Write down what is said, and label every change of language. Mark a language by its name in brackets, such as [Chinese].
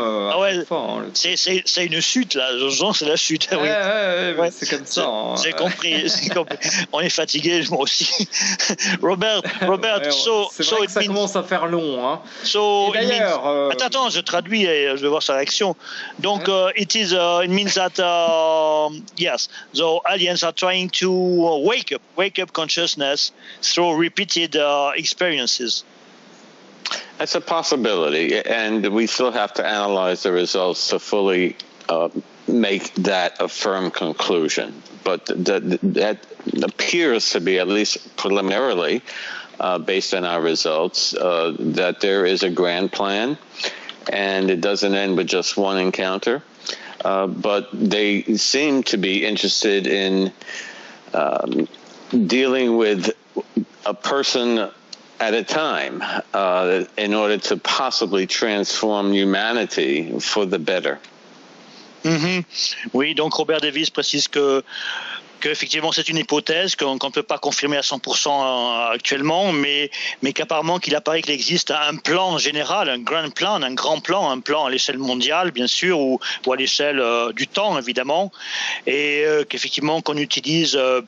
[French] Ah ouais. C'est une chute là. Jean, c'est la chute. Oui. Ouais, c'est comme ça. J'ai compris. On est fatigué, moi aussi. Robert. Ça commence à faire long, hein. So d'ailleurs. Attends, je traduis et je vais voir sa réaction. [English] Donc, it means that yes, the aliens are trying to wake up consciousness. Through repeated experiences. That's a possibility, and we still have to analyze the results to fully make that a firm conclusion. But that appears to be, at least preliminarily, based on our results, that there is a grand plan, and it doesn't end with just one encounter. But they seem to be interested in dealing with a person at a time in order to possibly transform humanity for the better. [French] Oui, donc Robert Davis précise qu'effectivement c'est une hypothèse qu'on ne peut pas confirmer à 100% actuellement, mais qu'apparemment qu'il apparaît qu'il existe un plan général, un grand plan, un plan à l'échelle mondiale bien sûr, ou à l'échelle du temps évidemment, et qu'effectivement qu'on utilise,